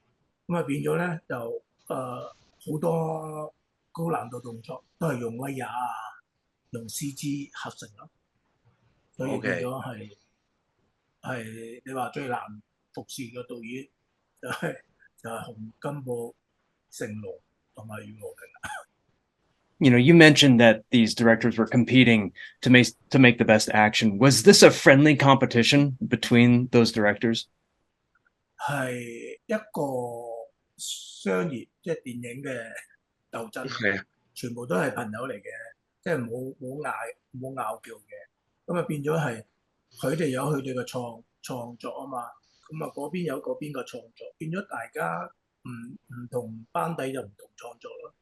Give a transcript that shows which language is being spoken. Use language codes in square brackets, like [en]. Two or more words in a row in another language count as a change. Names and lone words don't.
[yue] 咁啊變咗咧就好多高難度動作都係用威亞啊、用 CG 合成咯，所以變咗 OK，係你話最難服侍嘅導演就係洪金寶、成龍同埋袁和平。 [en] You know, you mentioned that these directors were competing to make the best action. Was this a friendly competition between those directors? [yue] 係一個商業即係電影嘅鬥爭，係啊，全部都係朋友嚟嘅，即係冇拗撬嘅。咁啊變咗係佢哋有佢哋嘅創作啊嘛，咁啊嗰邊有嗰邊嘅創作，變咗大家唔同班底就唔同創作咯。